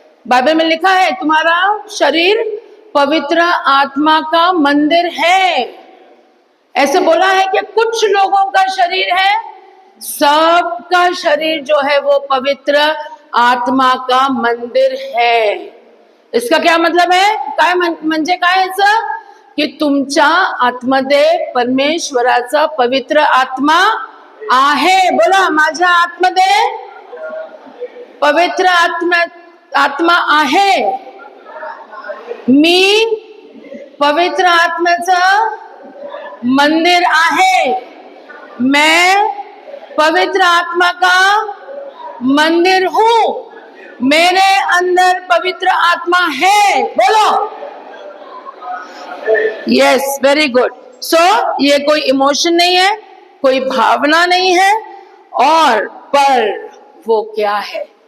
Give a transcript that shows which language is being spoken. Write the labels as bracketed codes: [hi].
[hi] Bible में लिखा है तुम्हारा शरीर पवित्र आत्मा का मंदिर है। ऐसे बोला है कि कुछ लोगों का शरीर है, सबका शरीर जो है वो पवित्र आत्मा का मंदिर है। इसका क्या मतलब है? [mr] काय म्हणजे काय याचं? की तुमच्या आतमध्ये परमेश्वराचा पवित्र आत्मा आहे। बोला, माझ्या आतमध्ये पवित्र आत्मा आहे। मी पवित्र आत्म्याचं मंदिर आहे। [hi] मैं पवित्र आत्मा का मंदिर हूं। मेरे अंदर पवित्र आत्मा है। बोलो, [en] Yes, very good. [hi] सो ये कोई इमोशन नहीं है, कोई भावना नहीं है, और पर वो क्या है?